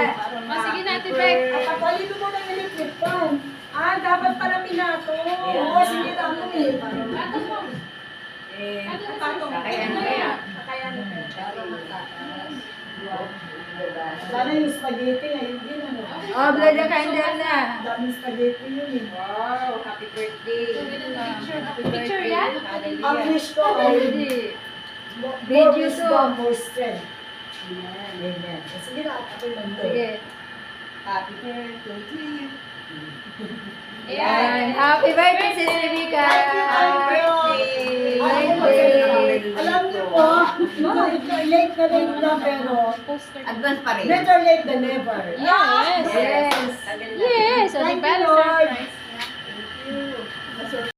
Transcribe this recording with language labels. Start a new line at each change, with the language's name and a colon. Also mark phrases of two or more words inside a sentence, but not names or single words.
Filipino: Sige natin, Beck. Kapalito mo na yung electric fan. Dapat pala pinato. Oo, sinira mo eh. Ato mo. Sana yung spaghetti ngayon din ano.
English: O, blow the candle na.
Filipino: Daming spaghetti yun eh.
English: Wow, happy birthday.
Filipino: Picture yan? Ang wish ko ay more Video wisdom, to.
English: more strength.
Filipino: Amen. Sige na, ako lang to. Sige.
English: Happy birthday to you.
Filipino: Ayan.
English: Happy birthday, Sis Rebecca. Birthday.
Filipino: Alam niyo po, late na late na pero Advance pa rin.
English: better late than never. Yes. Yes. Yes. O, Thank
Filipino: di ba?
English: you, Lord. Surprise.